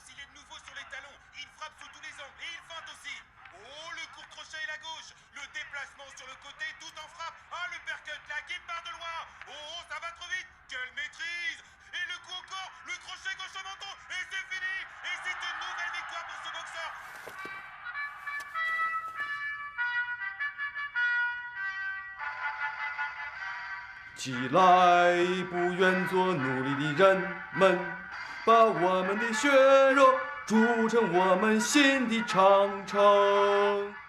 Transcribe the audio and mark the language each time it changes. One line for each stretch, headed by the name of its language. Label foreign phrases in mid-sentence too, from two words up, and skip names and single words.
French: Il est de nouveau sur les talons. Il frappe sous tous les angles et il feinte aussi. Oh, le court crochet et la gauche. Le déplacement sur le côté tout en frappe. Ah, le percut, la guide part de loin. Oh, ça va trop vite. Quelle maîtrise. Et le coup encore. Le crochet gauche au menton. Et c'est fini. Et c'est une nouvelle victoire pour ce boxeur.
Chinese: 起来，不愿做奴隶的人们，把我们的血肉筑成我们心的长城。